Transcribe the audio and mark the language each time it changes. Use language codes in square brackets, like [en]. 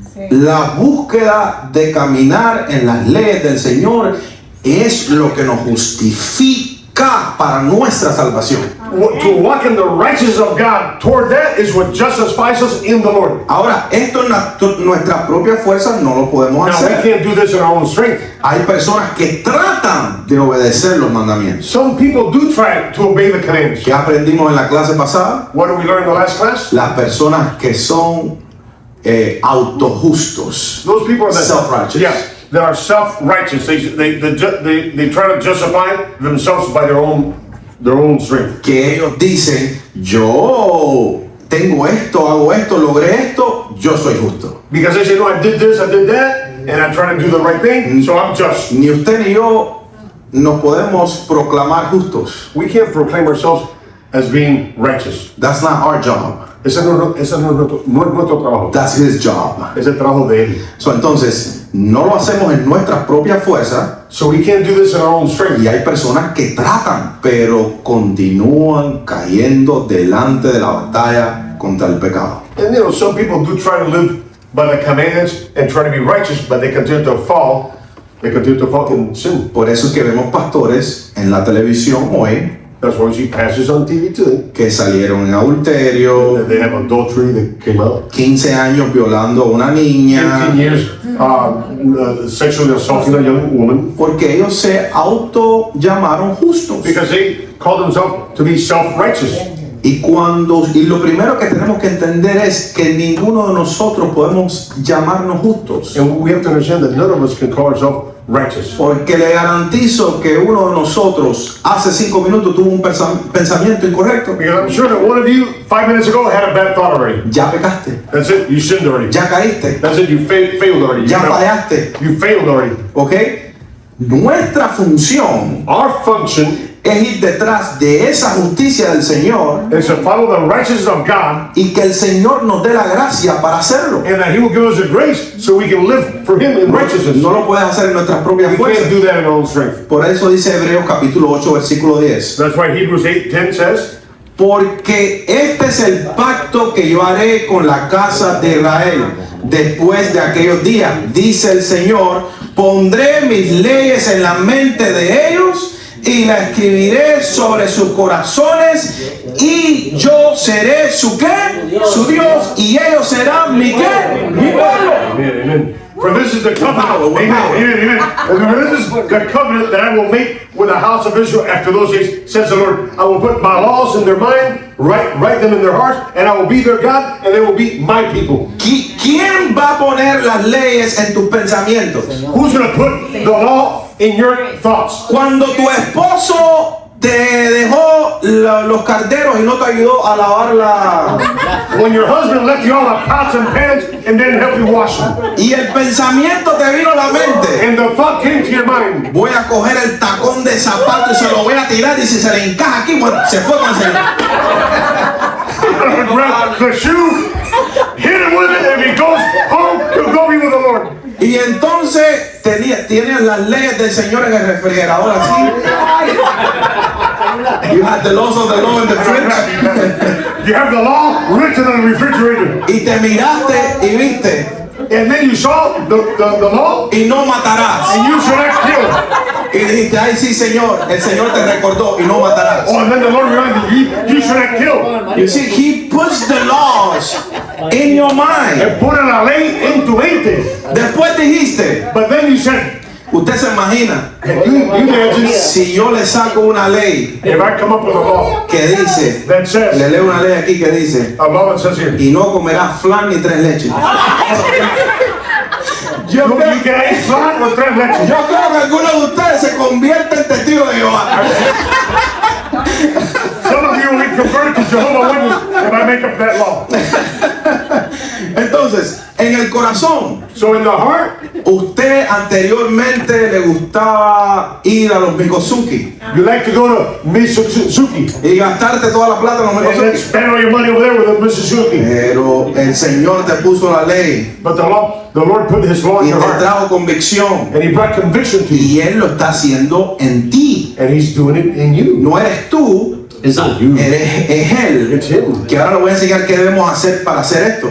[es] La búsqueda de caminar en las leyes del Señor es lo que nos justifica para nuestra salvación. [en] To walk in the righteousness of God, toward that is what justifies us in the Lord. [es] Ahora, esto en nuestras propias fuerzas no lo podemos [en] Now, we [es] hacer. [en] can't do this in our own strength. [es] Hay personas que tratan de obedecer los mandamientos. [en] Some people do try to obey the commands. [es] ¿Qué aprendimos en la clase pasada? [en] What did we learn in the last class? [es] Las personas que son autojustos. [en] Those people are Self-righteous. Yeah, that are self-righteous. They try to justify themselves by their own strength. [es] Que ellos dicen, yo tengo esto, hago esto, logré esto, yo soy justo. [en] Because they say, no, I did this, I did that, and I try to do the right thing, so I'm just. [es] Ni usted ni yo nos podemos proclamar justos. [en] We can't proclaim ourselves as being righteous. That's not our job. [es] Ese no es nuestro trabajo. [en] That's his job. [es] Es el trabajo de él. So, entonces, no lo hacemos en nuestras propias fuerzas. [en] So we can't do this in our own strength. [es] Y hay personas que tratan, pero continúan cayendo delante de la batalla contra el pecado. [en] And some people do try to live by the commands and try to be righteous, but they continue to fall. They continue to fall in sin. [es] Por eso es que vemos pastores en la televisión hoy [en] That's why we see pastors on TV today. [es] que salieron en adulterio, [en] They have adultery that came out. [es] 15 años violando a una niña, [en] 15 years sexually assaulting a young woman [es] porque ellos se auto llamaron justos. [en] because they call themselves to be self-righteous. [es] Y lo primero que tenemos que entender es que ninguno de nosotros podemos llamarnos justos. [en] And we have to understand that none of us can call ourselves righteous. [es] Porque le garantizo que uno de nosotros hace 5 minutos tuvo un pensamiento incorrecto. [en] Because I'm sure that one of you 5 minutes ago had a bad thought already. [es] Ya pecaste, [en] That's it. You sinned already. [es] ya caíste, [en] That's it. You failed already. [es] ya fallaste. [en] You failed already. [es] ¿Ok? Nuestra función [en] Our function [es] es ir detrás de esa justicia del Señor [en] is to follow the righteousness of God, [es] y que el Señor nos dé la gracia para hacerlo. [en] and that He will give us the grace so we can live for Him in righteousness. [es] No lo puedes hacer en nuestras propias [en] We [es] fuerzas. [en] can't do that in our own strength. [es] Por eso dice Hebreos capítulo 8 versículo 10. [en] That's why Hebrews 8:10 says, [es] Porque este es el pacto que yo haré con la casa de Israel después de aquellos días, dice el Señor, pondré mis leyes en la mente de ellos y la escribiré sobre sus corazones y yo seré su ¿qué? Su Dios y ellos serán mi ¿qué? Mi pueblo. Amen, amen. [en] For this is the covenant. power, with Amen, power. amen, amen. And this is the covenant that I will make with the house of Israel after those days, says the Lord. I will put my laws in their mind, write them in their hearts, and I will be their God, and they will be my people. [es] ¿Quién va a poner las leyes en tus pensamientos? [en] Who's going to put the law in your thoughts? [es] Cuando tu esposo te dejó los carteros y no te ayudó a lavar [en] When your husband left you all the pots and pans and didn't help you wash them, [es] y el pensamiento te vino a la mente, [en] and the thought came to your mind, [es] voy a coger el tacón de zapato y se lo voy a tirar y si se le encaja aquí, bueno, se fue con el Señor. [en] grab the shoe, hit him with it, and if he goes home, he'll go be with the Lord. [es] Y entonces tienes las leyes del Señor en el refrigerador así. [en] You had the laws of the law in the fridge. You have the law written on the refrigerator. [es] Y te miraste y viste, [en] And then you saw the law, [es] y no matarás. [en] and you should not kill. [es] Y dijiste, ay sí Señor, el Señor te recordó y no matarás. [en] Oh, and then the Lord reminded you, you should not kill. You see, He puts the laws in your mind. And put [es] la ley en tu mente. Después dijiste, [en] But then you said, [es] usted se imagina, [en] you imagine [es] si yo le saco una ley [en] if I come up with a law [es] que dice, [en] that [es] le [en] says, [es] leo una ley aquí que dice, [en] a law that says here, [es] y no comerás flan ni tres leches. Yo [en] you [es] creo, [en] can eat flan or tres leches. [es] yo creo que algunos de ustedes se convierten en testigos de Jehová. [en] Some of you will be converted to Jehovah's Witness if I make up that law. [es] Entonces, en el corazón, [en] So in the heart, [es] usted anteriormente le gustaba ir a los Mikosuki [en] you like to go to Mitsuki [es] y gastarte toda la plata en los [en] and then [es] Mikosuki. [en] spend all your money over there with the Mitsuki. [es] Pero el Señor te puso la ley [en] But the Lord put His law in [es] y [en] your [es] te [en] heart, [es] trajo convicción. [en] and He brought conviction to you, [es] Y Él lo está haciendo en ti. [en] and He's doing it in you. [es] No eres tú, [en] It's not you. [es] es Él. [en] It's Him. [es] Que ahora le voy a enseñar qué debemos hacer para hacer esto.